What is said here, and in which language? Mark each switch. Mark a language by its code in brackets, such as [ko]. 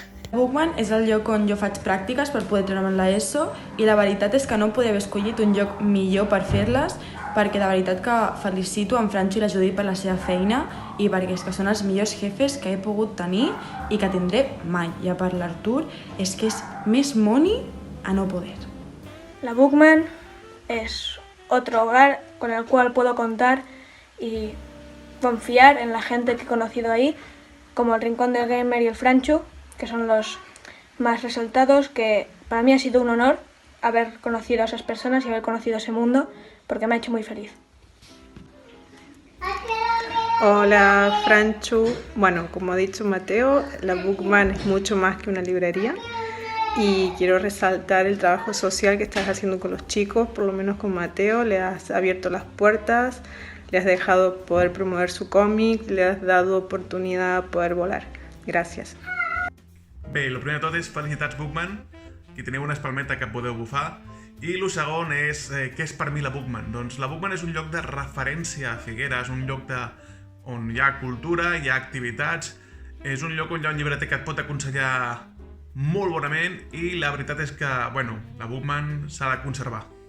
[ca] Bookman és el lloc on jo faig pràctiques per poder treure'm l'ESO i la veritat és que no podria haver escollit un lloc millor per fer-les perquè de veritat que felicito en Franxo i la Judit per la seva feina i perquè és que són els millors jefes que he pogut tenir i que tindré mai. I a part l'Artur és que és més moni a no poder. [es] La Bookman es otro hogar con el cual puedo contar y confiar en la gente que he conocido ahí, como el Rincón del Gamer y el Franxo, que son los más resaltados, que para mí ha sido un honor haber conocido a esas personas y haber conocido ese mundo, porque me ha hecho muy feliz. Hola Franxo, bueno, como ha dicho Mateo, la Bookman es mucho más que una librería y quiero resaltar el trabajo social que estás haciendo con los chicos, por lo menos con Mateo, le has abierto las puertas, le has dejado poder promover su còmic, le has dado oportunidad a poder volar. Gracias. [ca] Bé, el primer de tot és felicitats Bookman, que teniu una espalmeta que podeu bufar. I el segon és, què és per mi la Bookman? Doncs la Bookman és un lloc de referència a Figueres, un lloc on hi ha cultura, hi ha activitats, és un lloc on hi ha un llibreter que et pot aconsellar molt bonament i la veritat és que, bueno, la Bookman s'ha de conservar.